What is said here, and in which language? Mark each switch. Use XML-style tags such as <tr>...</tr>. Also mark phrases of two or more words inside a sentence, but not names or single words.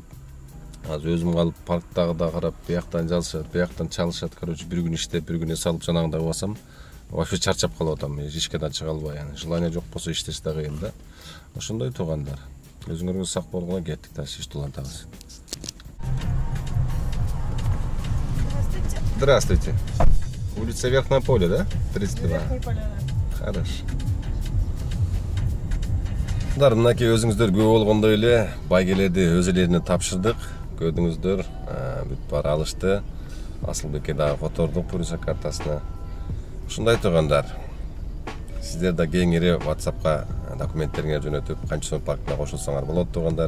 <ky>Азыр өзүм калып парктагы да карап, бияктан жалышат, бияктан чалышат, көрөчү, бир күн иштеп, бир күн эс алып жанагындай басам, вообще чарчап калып атам. Ишке да чыга албай, желание жок болсо иштеш да кыйын да. Ошондой, туугандар. Өзүңөргө сак болгула, кеттик дальше ишти улантабыз.</ky> <ru>Здравствуйте. Улица Верхнее поле, да? 32. Верхнее поле, да. Хорошо.</ru> <ky>Мынакей өзүңүздөр күбө болгондой эле байгелерди өз элерине тапшырдык. Көрдүңүздөр, бүт баары алышты. Асылбекке дагы котордук полиция картасына. Ушундай, туугандар. Сиздер да кеңири WhatsApp'ка документтериңерди жөнөтүп, канча сом паркына кошулсаңар болот, туугандар.</ky>